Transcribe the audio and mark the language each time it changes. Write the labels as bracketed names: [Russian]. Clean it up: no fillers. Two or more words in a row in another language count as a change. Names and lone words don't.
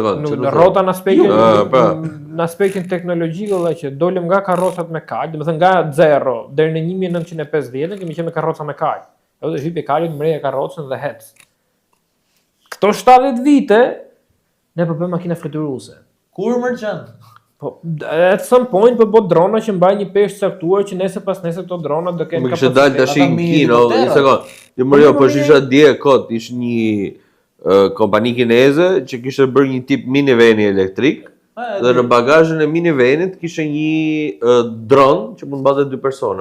[Albanian] Në rrota në aspektin teknologjik valla që dolëm nga karrocat me kal, do të thënë nga 0 deri në 1950 kemi qenë me karroca me kal. Ajo është hip e kalit, mreja karrocën dhe hec. Këto 70 vite ne po bëjmë makina fluturuese. Kur mërçan? Po [English] at some point [Albanian] po bë drona që mbajnë një peshë caktuar që nesër pas nesër këto drona do kenë kapacitet. Më kishte dalë tash në Kinë, një sekond. Jo, po isha dje kot, ishte një kompani kineze që kishte bërë një tip miniveni elektrik dhe në bagazhin e minivenit kishte një dron që mund mbante 2 persona.